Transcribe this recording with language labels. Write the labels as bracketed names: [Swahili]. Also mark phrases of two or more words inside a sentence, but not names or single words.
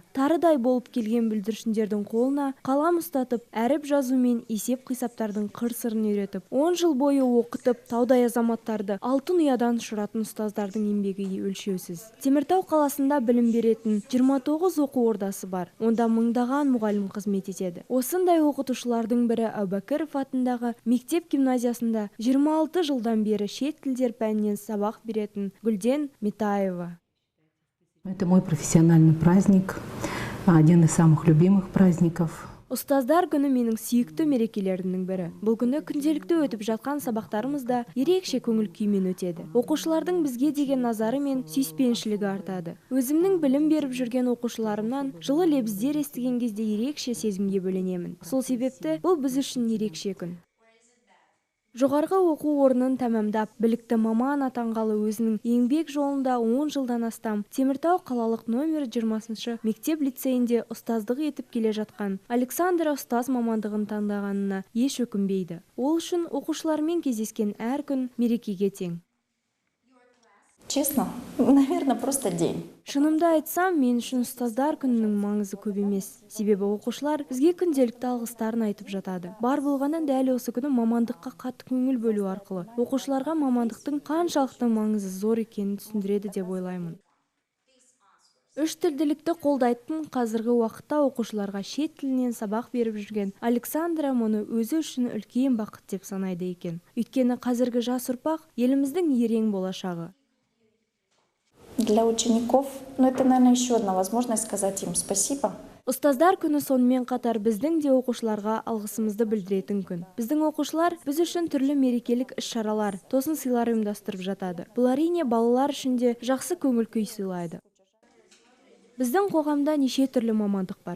[Kazakh] Тарыдай болып келген бүлдіршіндердің қолына қалам ұстатып, әріп жазу мен есеп-қисаптардың қыр-сырын үйретіп, 10 жыл бойы оқытып, таудай азаматтарды алтын ұядан ұшыратын ұстаздардың еңбегі өлшеусіз. Теміртау қаласында білім беретін 29 оқу ордасы бар. Онда мыңдаған мұғалім қызмет етеді. Осындай оқытушылардың бірі Әубәкіров атындағы мектеп гимназиясында 26 жылдан бері шет тілдер пәнінен сабақ беретін Гүлден Метаева. [Russian] Это мой профессиональный праздник, один из самых любимых праздников. [Kazakh] Ұстаздар күні менің сүйікті мерекелерімнің бірі. Бұл күні күнделікті өтіп жатқан сабақтарымызда ерекше көңіл күймен өтеді. Оқушылардың бізге деген назары мен сүйіспеншілігі артады. Өзімнің білім беріп жүрген оқушыларымнан жылы лебіздер естіген кезде ерекше сезімге бөленемін. Сол себепті бұл біз үшін ерекше күн. Жоғарғы оқу орнын тәмамдап, білікті маман атанғалы өзінің еңбек жолында 10 жылдан астам Теміртау қалалық номер 20 мектеп лицейінде ұстаздық етіп келе жатқан Александра ұстаз мамандығын таңдағанына еш өкінбейді. Ол үшін оқушылармен кездескен әр күн мерекеге тең. [Russian] Честно, наверное, просто день. [Kazakh] Шынымды айтсам, мен үшін ұстаздар күнінің маңызы көп емес. Себебі оқушылар бізге күнделікті алғыстарын айтып жатады. Бар болғаннан дәл осы күні мамандыққа қатты көңіл бөлу арқылы оқушыларға мамандықтың қаншалықты маңызы зор екенін түсіндіреді деп ойлаймын. Үш тілділікті қолдайтын қазіргі уақытта оқушыларға шет тілінен сабақ беріп жүрген Александра мұны өзі үшін үлкен бақыт деп санайды екен. Өйткені қазіргі жас ұрпақ еліміздің ерен болашағы. [Russian] Для учеников, это, наверное, еще одна возможность сказать им спасибо. [Kazakh] Ұстаздар күні сонымен қатар біздің де оқушыларға алғысымызды білдіретін күн. Біздің оқушылар біз үшін түрлі мерекелік іс-шаралар, тосын сыйлар ұйымдастырып жатады. Бұл әрине балалар үшін де жақсы көңіл күй сыйлайды. Біздің қоғамда неше түрлі мамандық бар.